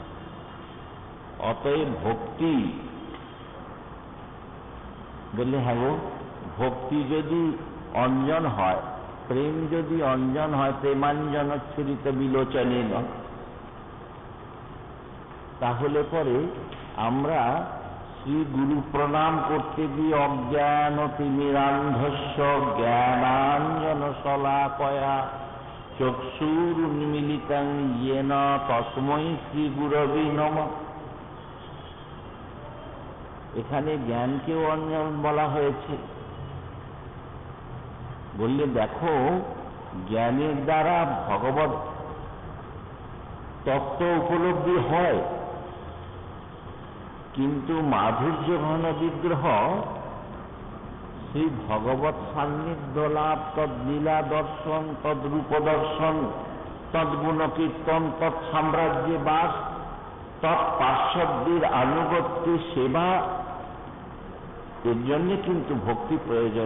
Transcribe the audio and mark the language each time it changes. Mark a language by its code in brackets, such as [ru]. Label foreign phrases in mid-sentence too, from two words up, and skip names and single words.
[bn] অতএব ভক্তি বললে হ্যাঁ গো, ভক্তি যদি অঞ্জন হয়, প্রেম যদি অঞ্জন হয়, [sa] প্রেমাঞ্জন ছুরিত বিলোচনে [bn] নয়, তাহলে পরে আমরা শ্রী গুরু প্রণাম করতে গিয়ে [sa] অজ্ঞান তিমিরান্ধস্য জ্ঞানাঞ্জন শলাকয়া চক্ষুরুন্মিলিতং येन তস্मै শ্রী গুরবে নমঃ। [bn] এখানে জ্ঞানকেও অঞ্জন বলা হয়েছে। বললে দেখো, জ্ঞানের দ্বারা ভগবৎ তত্ত্ব উপলব্ধি হয়, কিন্তু মাধুর্য ঘন বিগ্রহ সেই ভগবৎ সান্নিধ্য লাভ, তদ্লীলা দর্শন, তদ্রূপ দর্শন, তদ্গুণ কীর্তন, তৎসাম্রাজ্যে বাস, তৎপার্শ্বদের আনুগত্যে সেবা, এর জন্যে কিন্তু ভক্তি প্রয়োজন।